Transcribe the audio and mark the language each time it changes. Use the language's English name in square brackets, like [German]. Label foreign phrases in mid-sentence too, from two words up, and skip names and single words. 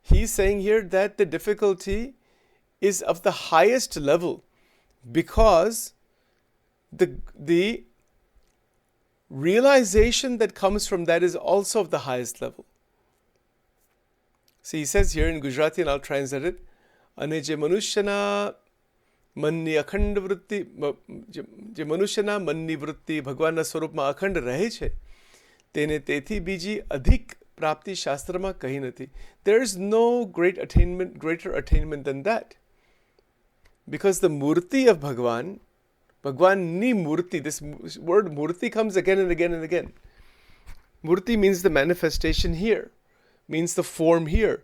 [English] He's saying here that the difficulty is of the highest level because the realization that comes from that is also of the highest level. So he says here in Gujarati, and I'll translate it, [Gujarati] અને જે મનુષ્યના મનની અખંડ વૃત્તિ, જે મનુષ્યના મનની વૃત્તિ ભગવાનના સ્વરૂપમાં અખંડ રહે છે, તેને તેથી બીજી અધિક પ્રાપ્તિ શાસ્ત્રમાં કહી નથી. [English] There is no greater attainment than that. Because the murti of Bhagwan, [Gujarati] ભગવાનની મૂર્તિ, [English] this word murti comes again and again and again. Murti means the manifestation here, means the form here.